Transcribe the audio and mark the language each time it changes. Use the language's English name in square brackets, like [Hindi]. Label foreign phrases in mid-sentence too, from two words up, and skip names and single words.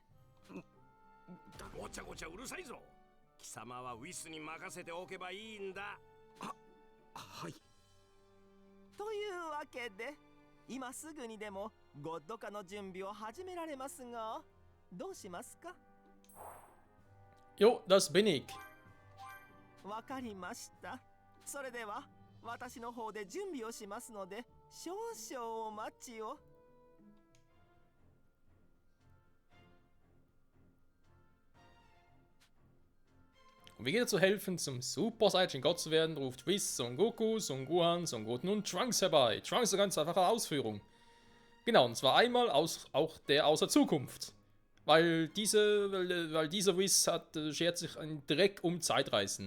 [Japanese] ごちゃごちゃうるさいぞ。貴様はウィスに任せておけばいいんだ。はい。というわけで今すぐにでもゴッド化の準備を始められますが、どうしますか？ [German] Jo, das bin ich. [Japanese] わかりました。それでは私の方で準備をしますので少々お待ちを。 [German] Um Vegeta zu helfen, zum Super Saiyajin Gott zu werden, ruft Whis Son Goku, Son Gohan, Son Goten und Trunks herbei. Trunks eine ganz einfache Ausführung. Genau, und zwar einmal auch der aus der Zukunft. Weil dieser Whis schert sich einen Dreck um Zeitreisen.